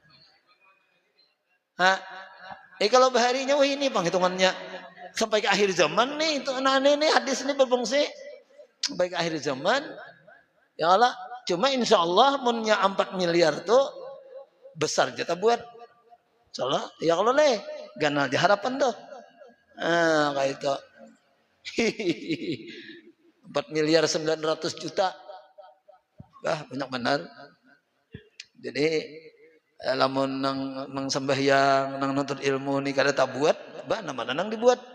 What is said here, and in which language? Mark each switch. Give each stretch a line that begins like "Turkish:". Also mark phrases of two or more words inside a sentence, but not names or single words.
Banjar: Kalau baharinya wah ini penghitungannya sampai ke akhir zaman nih itu anak-anak ini hadis ini berfungsi sampai ke akhir zaman.
Arabic: Ya Allah,
Banjar: cuma
Arabic: insya Allah
Banjar: munnya 4 miliar tuh besar jatah buat. Salah,
Arabic: ya Allah
Banjar: leh, ganal di harapan tuh. Kayak itu. 4 miliar 900 juta. Banyak benar. Jadi lamun nang sembahyang nang nuntut ilmu nih kada tak buat, nama nang dibuat.